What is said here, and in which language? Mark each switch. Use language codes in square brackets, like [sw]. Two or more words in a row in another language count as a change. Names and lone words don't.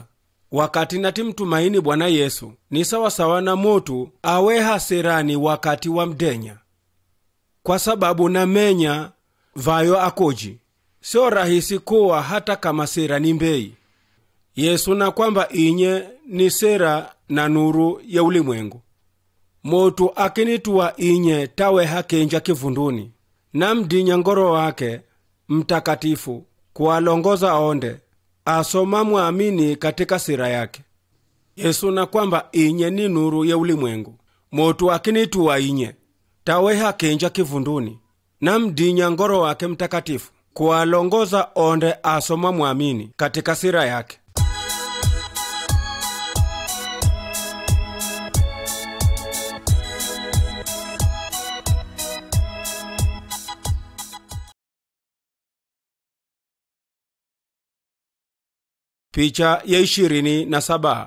[sw] Wakati natimtumaini Bwana Yesu ni sawa sawa na moto aweha serani wakati wa mdenya. [asa] Kwa sababu namenya vayo akoji. [sw] Sio rahisi kuwa hata kama sera ni mbei. [asa] Yesu na kwamba inye ni sera na [sw] nuru ya ulimwengu. [asa] Moto akinitua inye tawe hakenja kivunduni. Na mdinya Ngoro wake Mtakatifu kuwalongoza onde asoma muamini katika sira yake. Yesu na kwamba inye ni [sw] nuru ya ulimwengu. [asa] Moto akinitua inye tawe hakenja kivunduni. Na mdinya Ngoro wake Mtakatifu kuwalongoza onde asoma muamini katika sira yake. [sw] Picha ya 27.